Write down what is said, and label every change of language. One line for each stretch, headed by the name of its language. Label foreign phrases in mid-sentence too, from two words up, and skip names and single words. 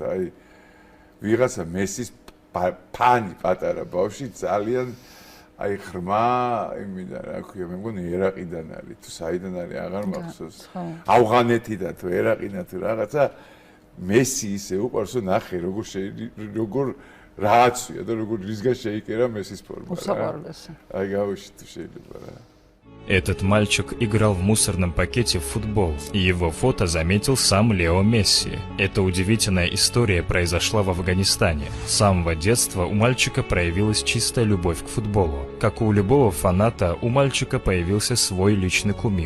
Georgian: აი ვიღაცა მესის ფანი პატარა ბავშვი ძალიან აი ხრმა იმიდან რა ქვია მე მგონი ერაყიდან არის თუ საიდან არის აღარ მახსოვს ავღანეთიდან თუ ერაყიდან თუ რაღაცა მესი ისე უყარს რომ ნახე როგორ რააცია და როგორ რისგან შეიკერა მესის ფორმა აი გავუშვით თუ შეიძლება რა
Russian: Этот мальчик играл в мусорном пакете в футбол, и его фото заметил сам Лео Месси. Эта удивительная история произошла в Афганистане. С самого детства у мальчика проявилась чистая любовь к футболу. Как и у любого фаната, у мальчика появился свой личный кумир.